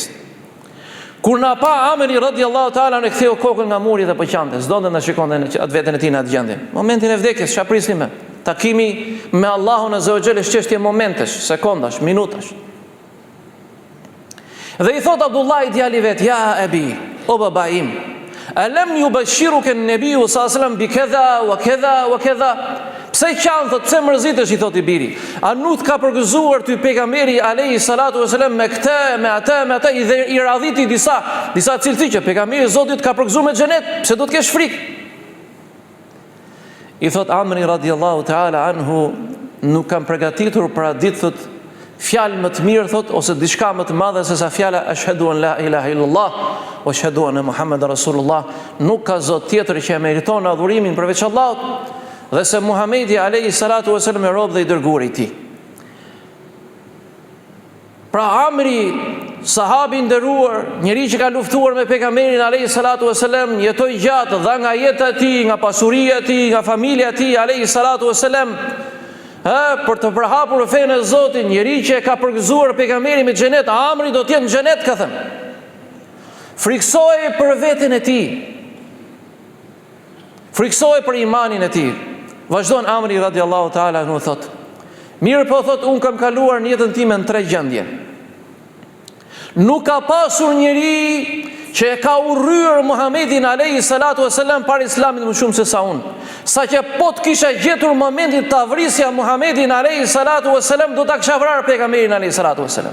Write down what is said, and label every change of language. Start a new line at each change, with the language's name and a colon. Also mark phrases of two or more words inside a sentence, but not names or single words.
Albanian: Kur na pa Amri
Arabic: رضي الله تعالى
Albanian: ne ktheu kokën nga muri dhe po qante, s'donte na shikonte atë veten e tij në atë gjendje. Momentin e vdekjes, çfarë prisnim me? Takimi me Allahun
Arabic: عز وجل
Albanian: është çështje momentesh, sekondash, minutash. Dhe i thot Abdullah i djali vet,
Arabic: يا أبي,
Albanian: o baba im,
Arabic: ألم يبشرك النبي صلى الله عليه وسلم بكذا وكذا وكذا
Albanian: wa kadha. Pse qan thot, pse mërzitesh, i thot i biri. A nuk ka përgëzuar ty pejgamberi
Arabic: عليه الصلاة والسلام
Albanian: me këtë, me atë, i radhiti disa cilësi që pejgamberi i Zotit ka përgëzuar me xhenet, pse do të kesh frikë? I thot Amri
Arabic: رضي الله تعالى عنه,
Albanian: nuk kam përgatitur për atë ditë thot fjalë më të mirë thot, ose diçka më të madhe se sa fjala
Arabic: أشهد أن لا إله إلا الله وأشهد أن محمدا رسول الله.
Albanian: Nuk ka zot tjetër që e meriton adhurimin përveç Allahut, dhe se Muhamedi
Arabic: عليه الصلاة والسلام
Albanian: e rob dhe i dërguari i tij. Pra Amri, sahabi nderuar, njeri që ka luftuar me pejgamberin
Arabic: عليه الصلاة والسلام,
Albanian: jetoi gjatë, dha nga jeta e tij, nga pasuria e tij, nga familja e tij
Arabic: عليه الصلاة والسلام,
Albanian: për të përhapur fenë e Zotit, njeri që e ka përgëzuar pejgamberin me xhenet. Amri do të jetë në xhenet, ka thënë. Friksohej për veten e tij. Friksohej për imanin e tij. Vazhdon Amri
Arabic: رضي الله تعالى عنه
Albanian: thot, mirë po thot, unë kam kaluar në jetën time në 3 gjendje. Nuk ka pasur njeri që e ka urryer Muhamedit
Arabic: عليه الصلاة والسلام
Albanian: para islamit më shumë se sa unë. Saqë po të kisha gjetur momentin të avrisja Muhamedit
Arabic: عليه الصلاة والسلام,
Albanian: do ta kisha vrarë pejgamberin
Arabic: عليه الصلاة والسلام.